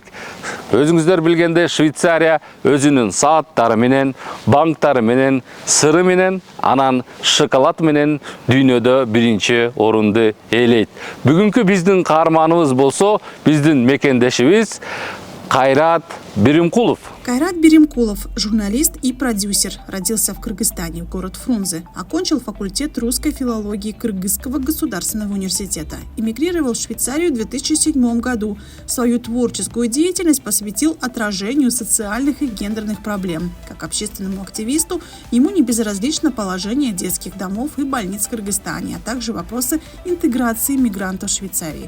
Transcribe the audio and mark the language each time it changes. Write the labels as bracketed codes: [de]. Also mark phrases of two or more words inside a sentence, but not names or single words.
[ky] Өзүңүздөр билгендей, Швейцария өзүнүн сааттары менен, банктары менен, сыры менен, анан шоколад менен дүйнөдө биринчи орунду ээлейт. Бүгүнкү биздин каарманыбыз болсо, биздин мекендешибиз Кайрат Биримкулов. [ru] Кайрат Биримкулов – журналист и продюсер. Родился в Кыргызстане, город Фрунзе. Окончил факультет русской филологии Кыргызского государственного университета. Эмигрировал в Швейцарию в 2007 году. Свою творческую деятельность посвятил отражению социальных и гендерных проблем. Как общественному активисту, ему не безразлично положение детских домов и больниц в Кыргызстане, а также вопросы интеграции мигрантов в Швейцарии.